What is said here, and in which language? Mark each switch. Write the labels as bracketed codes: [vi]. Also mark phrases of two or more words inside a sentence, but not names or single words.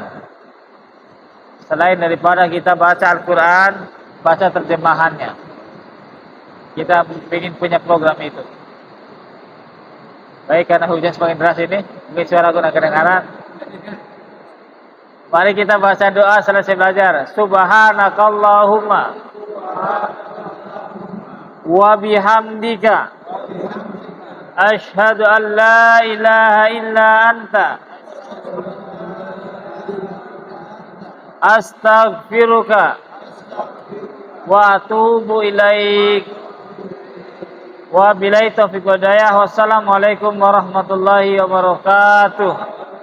[id] Selain daripada kita baca Al-Quran, baca terjemahannya. Kita ingin punya program itu. Baik, karena hujan semakin deras ini, mungkin suara aku kedengaran. Mari kita baca doa selesai belajar. [ar] سبحانك اللهم وبحمدك أشهد أن لا إله إلا أنت أستغفرك وأتوب إليك. وبالله التوفيق والهداية. والسلام عليكم ورحمة الله وبركاته.